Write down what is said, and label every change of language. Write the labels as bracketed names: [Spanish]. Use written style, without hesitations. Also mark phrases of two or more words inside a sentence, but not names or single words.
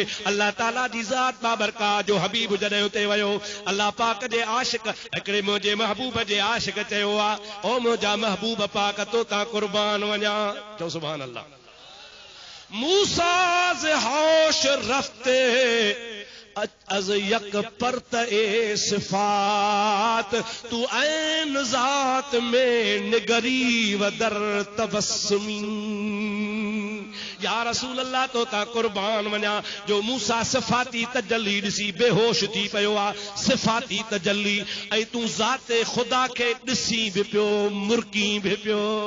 [Sindhi] अल्लाह ताला जी ज़ात बाबरकात जो हबीब जॾहिं उते वियो, अल्लाह पाक जे आशिक हिकिड़े मुंहिंजे महबूब जे आशिक चयो आ, ओ मुझा महबूब पाक तो ता कुर्बान वञा। [Persian] चो [Arabic] سبحان الله. [Persian] موسی ز هوش رفته از یک پرتو صفات تو عین ذات می‌نگری و در تبسمی. [Arabic] يا رسول الله [Sindhi] तो ता कुर्बान वञा जो मूसा सिफाती तजल्ली ॾिसी बेहोश थी पियो आहे सिफाती तजल्ली ऐं तूं ज़ाते ख़ुदा खे ॾिसी बि पियो मुर्की बि पियो